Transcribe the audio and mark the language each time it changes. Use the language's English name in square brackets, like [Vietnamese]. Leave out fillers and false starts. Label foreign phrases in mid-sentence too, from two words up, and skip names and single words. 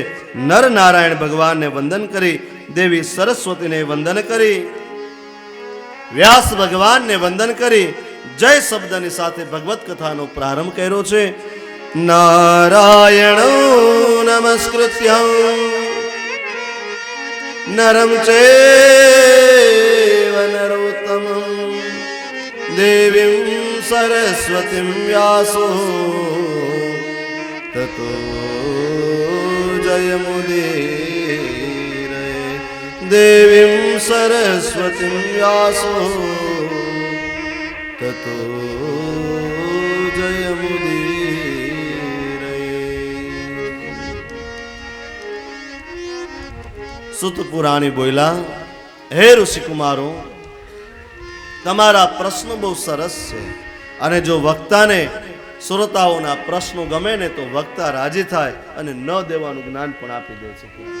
[Gujarati] નર નારાયણ ભગવાનને વંદન કરી, દેવી સરસ્વતીને વંદન કરી, વ્યાસ ભગવાનને વંદન કરી જય શબ્દની સાથે ભગવત કથાનો પ્રારંભ કર્યો છે. [Sanskrit] नारायण नमस्कृत्य नरं चैव नरोत्तमं देवीं सरस्वतीं व्यासो ततो जयमुदीरये देवीं सरस्वतीं व्यासो [Gujarati] ततो સુત પુરાણી બોલ્યા, હે ઋષિકુમારો, તમારા પ્રશ્નો બહુ સરસ છે અને જો વક્તાને શ્રોતાઓના પ્રશ્નો ગમે ને તો વક્તા રાજી થાય અને ન દેવાનું જ્ઞાન પણ આપી દે છે.